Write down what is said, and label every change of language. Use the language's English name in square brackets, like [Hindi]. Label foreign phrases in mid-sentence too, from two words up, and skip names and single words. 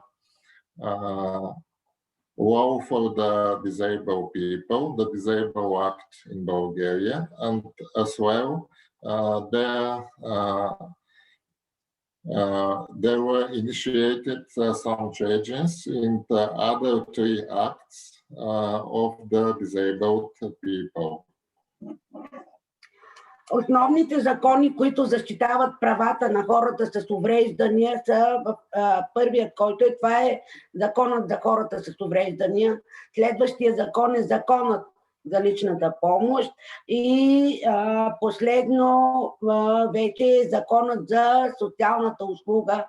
[English] law for the disabled people, the Disabled Act in Bulgaria, and as well there were initiated some changes in the other 3 acts of the disabled people. [Bulgarian] Основните закони, които защитават правата на хората с увреждания, са първият, който това е законът за хората с увреждания. Следващия закон е законът за личната помощ и последно вече е законът за социалната услуга.